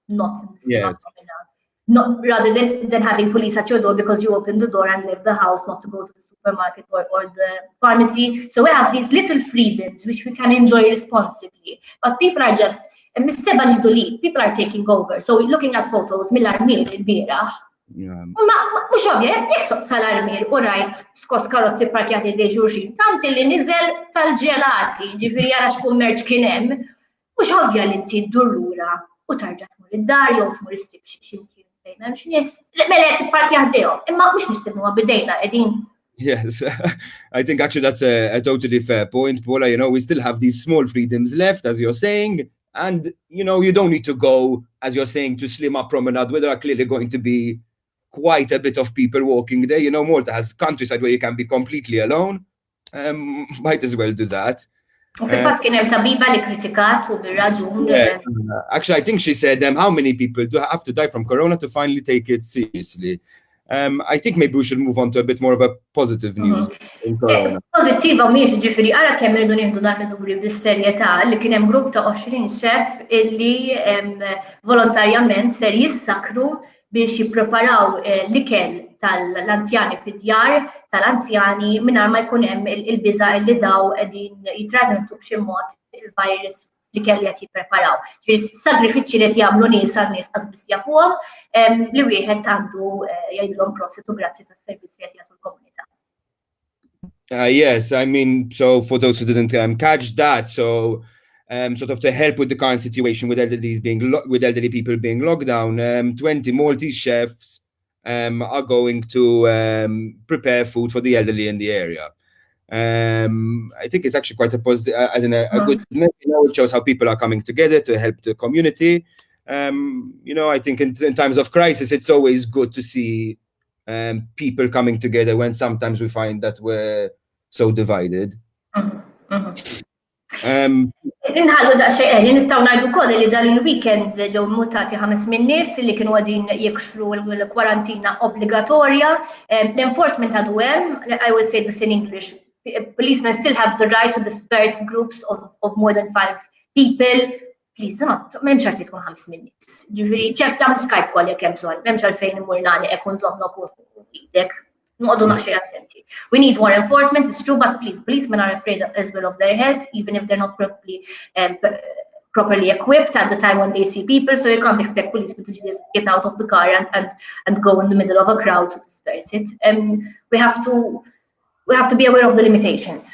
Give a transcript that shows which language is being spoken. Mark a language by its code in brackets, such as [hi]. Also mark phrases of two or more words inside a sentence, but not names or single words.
[en] Not rather than having police at your door because you opened the door and left the house, not to go to the supermarket or the pharmacy. So we have these little freedoms which we can enjoy responsibly. But people are just people are taking over. So looking at photos [mt] mill-armir il-bieraħ. Mhux ovvja, jekk sal-armir u rajt skos karozzi parkjati dej xulxin, tant li niżel tal-ġelati, ġifieri jara x'kummerċ kien hemm, mhux ovvja li inti ddur lura u tarġa' tmur id-dar jew tmur issib x'imkien fejn hemm xi nies mela qed tipparkja ħdejhom, imma mhux nistennuha bidejna qegħdin. [en] Yes, I think actually that's a totally fair point, Paula. You know, we still have these small freedoms left, as you're saying, and you know, you don't need to go, as you're saying, to Slima Promenade, where there are clearly going to be quite a bit of people walking there. You know, Malta has countryside where you can be completely alone. Might as well do that. [mt] Fil-fatt kien hemm tabiba li kritikat u bir-raġun. [en] Actually, I think she said, how many people do have to die from corona to finally take it seriously? I think maybe we should move on to a bit more of a positive news in corona. [mt] Pozittiva mhijiex ġifieri ara kemm irridu nieħdu dan miżuri bis-serjetà li kien hemm grupp ta' 20 xef illi volontarjament ser jissakru biex jippreparaw l-ikel tal-anzjani fid-djar tal-anzjani mingħajr ma jkun hemm il-biża' li daw qegħdin jitrasmettu b'xi mod il-virus li kelli qed jippreparaw. Sagrifiċċji li qed jagħmlu nies għal nies qas biss jafuhom li wieħed għandu jgħidilhom prosit u grazzi tas-servizz li qed jagħtu l-komunità. [en] Yes, I mean, so for those who didn't catch that, so sort of to help with the current situation with elderly people being locked down, 20 Maltese chefs are going to prepare food for the elderly in the area. I think it's actually quite a positive, as in a good, you know, it shows how people are coming together to help the community. You know, I think in times of crisis, it's always good to see people coming together when sometimes we find that we're so divided. [mt] Inħallu daqsxejn, nistgħu ngħidu wkoll li dan il-weekend ġew mutati 5 min nies li kienu qegħdin jiksru l-kwarantina obbligatorja. L-enforcement għadu hemm, [en] I will say this in English. Policemen still have the right to disperse groups of more than 5 people. Please, [mt] m'hemmx għalfejn tkun 5 min nies. Ġifieri ċepp tagħmlu Skype call jekk hemm bżonn, m'hemmx għalfejn imur nagħlaq u nżomm idek. Noqogħdu naħxej attenti. [en] We need more enforcement, it's true, but please, policemen are afraid as well of their health, even if they're not properly equipped at the time when they see people. So you can't expect policemen to just get out of the car and go in the middle of a crowd to disperse it. We have to be aware of the limitations.